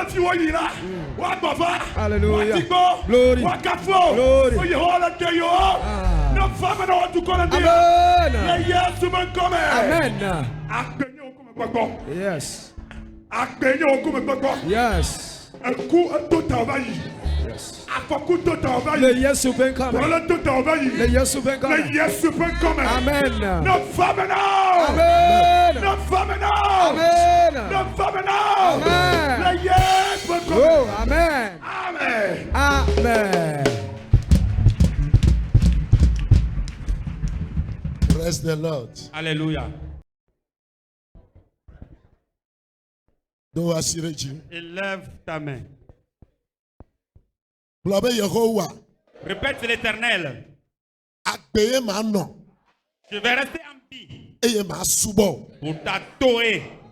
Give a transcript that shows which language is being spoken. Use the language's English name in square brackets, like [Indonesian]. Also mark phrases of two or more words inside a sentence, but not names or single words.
[English] Hallelujah. Glory. Glory. Amen. Amen. Yes. Yes. Yes. Le Yesu ben come. Le Yesu ben come. Amen. Amen. Amen. Oh, amen. Amen. Praise the Lord. [French] Alléluia. Élève ta main. Répète, c'est l'Éternel. Je vais rester en vie pour t'adorer.